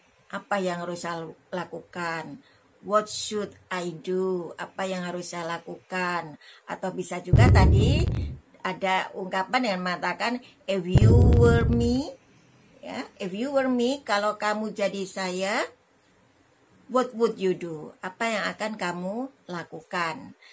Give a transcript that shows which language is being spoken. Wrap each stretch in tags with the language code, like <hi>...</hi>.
<id>Apa yang harus saya lakukan?</id> <en>What should I do?</en> <id>Apa yang harus saya lakukan? Atau bisa juga tadi ada ungkapan yang mengatakan</id> <en>if you were me,</en> <id>ya, if you were me, kalau kamu jadi saya,</id> <en>what would you do?</en> <id>Apa yang akan kamu lakukan?</id>